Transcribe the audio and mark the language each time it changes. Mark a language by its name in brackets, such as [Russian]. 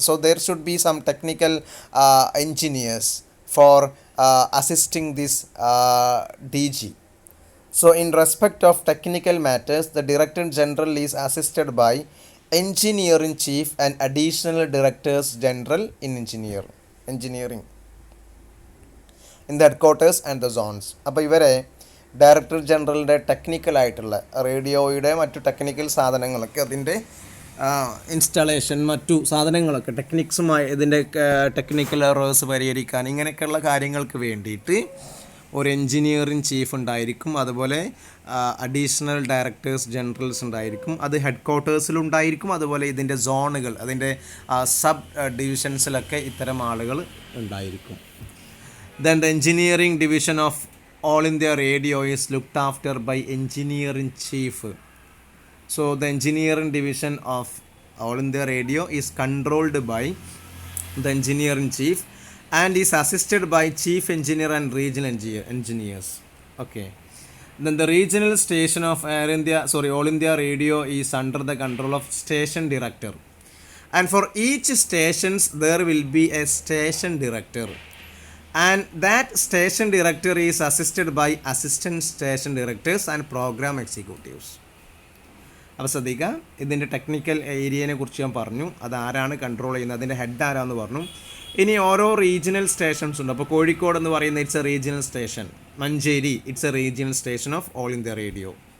[English] So there should be some technical engineers for assisting this DG. So in respect of technical matters, the Director General is assisted by Engineer-in-Chief and Additional Directors General in Engineering in the headquarters and the zones. [Malayalam] അപ്പോൾ ഇവരെ director ജനറലിൻ്റെ ടെക്നിക്കലായിട്ടുള്ള റേഡിയോയുടെ മറ്റു technical സാധനങ്ങളൊക്കെ അതിൻ്റെ installation മറ്റു സാധനങ്ങളൊക്കെ ടെക്നിക്സുമായി ഇതിൻ്റെ technical errors പരിഹരിക്കാൻ ഇങ്ങനെയൊക്കെയുള്ള കാര്യങ്ങൾക്ക് വേണ്ടിയിട്ട് ഒരു എൻജിനീയറിംഗ് ചീഫ് ഉണ്ടായിരിക്കും. അതുപോലെ അഡീഷണൽ ഡയറക്ടേഴ്സ് ജനറൽസ് ഉണ്ടായിരിക്കും. അത് ഹെഡ് ക്വാർട്ടേഴ്സിലുണ്ടായിരിക്കും. അതുപോലെ ഇതിൻ്റെ സോണുകൾ, അതിൻ്റെ സബ് ഡിവിഷൻസിലൊക്കെ ഇത്തരം ആളുകൾ ഉണ്ടായിരിക്കും. [English] Then the engineering division of All India Radio is looked after by engineering chief. So the engineering division of All India Radio is controlled by the engineering chief and is assisted by chief engineer and regional engineers. Okay. Then the regional station of All India Radio is under the control of station director. And for each stations there will be a station director. And that station director is assisted by assistant station directors and program executives. [Malayalam] അപ്പോൾ ശ്രദ്ധിക്കുക, ഇതിൻ്റെ technical ഏരിയനെ കുറിച്ച് ഞാൻ പറഞ്ഞു, അതാരാണ് control ചെയ്യുന്നത്, അതിൻ്റെ head ആരാന്ന് പറഞ്ഞു. ഇനി ഓരോ റീജിയണൽ സ്റ്റേഷൻസ് ഉണ്ട്. അപ്പോൾ കോഴിക്കോട് എന്ന് പറയുന്ന [English] it's a regional station, [Malayalam] Manjeri [English] It's a regional station of All India Radio.